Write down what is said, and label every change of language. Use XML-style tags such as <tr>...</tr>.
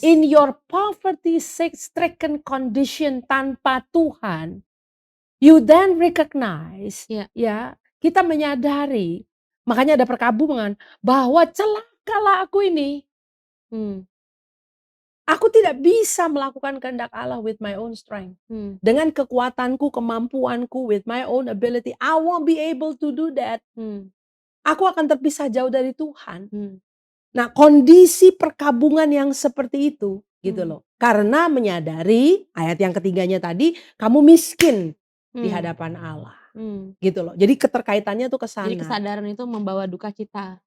<en>In your poverty stricken condition</en> <id>tanpa Tuhan,</id> <en>you then recognize,</en> <id>Iya. ya, kita menyadari, makanya ada perkabungan, bahwa celakalah aku ini. Hmm. Aku tidak bisa melakukan kehendak Allah</id> <en>with my own strength. Hmm.</en> <id>Dengan kekuatanku, kemampuanku,</id> <en>with my own ability, I won't be able to do that. Hmm.</en> <id>Aku akan terpisah jauh dari Tuhan. Hmm. Nah, kondisi perkabungan yang seperti itu, gitu Hmm. loh. Karena menyadari, ayat yang ketiganya tadi, kamu miskin di Hmm. hadapan Allah. Hmm. Gitu loh. Jadi keterkaitannya tuh ke Jadi sana. kesadaran itu membawa duka cita.</id>